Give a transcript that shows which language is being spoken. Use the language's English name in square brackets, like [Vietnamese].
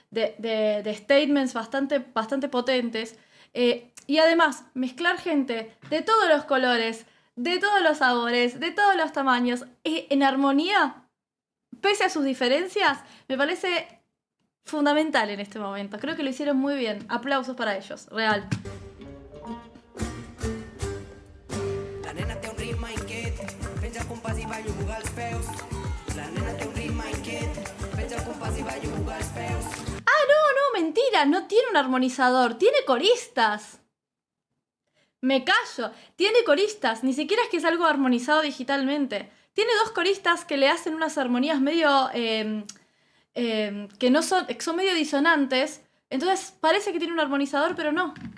[Spanish] de statements bastante potentes, y además mezclar gente de todos los colores, de todos los sabores, de todos los tamaños, en armonía, pese a sus diferencias, me parece fundamental en este momento. Creo que lo hicieron muy bien. Aplausos para ellos, real. [Catalan] La nena té un ritme inquiet, penja el compàs i va jugar els peus. La nena té un ritme inquiet, penja el compàs i va jugar els peus. [Spanish] Ah, no, mentira, no tiene un armonizador, tiene coristas. Me callo, tiene coristas, ni siquiera es que es algo armonizado digitalmente. Tiene 2 coristas que le hacen unas armonías medio... que no son medio disonantes, entonces parece que tiene un armonizador, pero no.